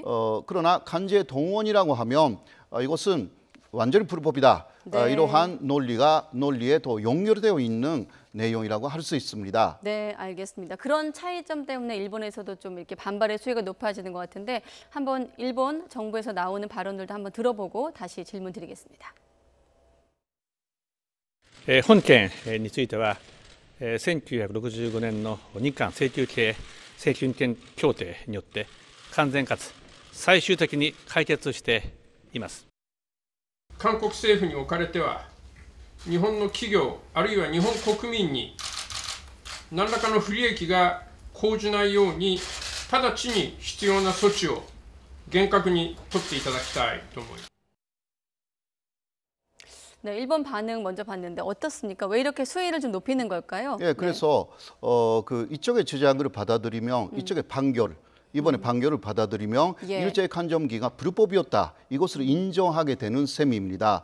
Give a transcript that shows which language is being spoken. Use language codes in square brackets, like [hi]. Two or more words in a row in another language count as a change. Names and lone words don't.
[ko] 그러나 강제 동원이라고 하면 이것은 완전히 불법이다. 네. 이러한 논리에 더 연결되어 있는 내용이라고 할 수 있습니다. 네, 알겠습니다. 그런 차이점 때문에 일본에서도 좀 이렇게 반발의 수위가 높아지는 것 같은데 한번 일본 정부에서 나오는 발언들도 한번 들어보고 다시 질문 드리겠습니다. [ja] 本件については1965年の日韓請求権協定によって完全かつ最終的に解決しています。韓国政府におかれては、日本の企業あるいは日本国民に何らかの不利益が生じないように直ちに必要な措置を厳格に取っていただきたいと思います。 [ko] 네, 일본 반응 먼저 봤는데 어떻습니까? 왜 이렇게 수위를 좀 높이는 걸까요? 예, 그래서 그 이쪽의 주장을 받아들이면 이쪽의 판결 이번에 판결을 받아들이면 예. 일제 간점기가 불법이었다. 이것을 인정하게 되는 셈입니다.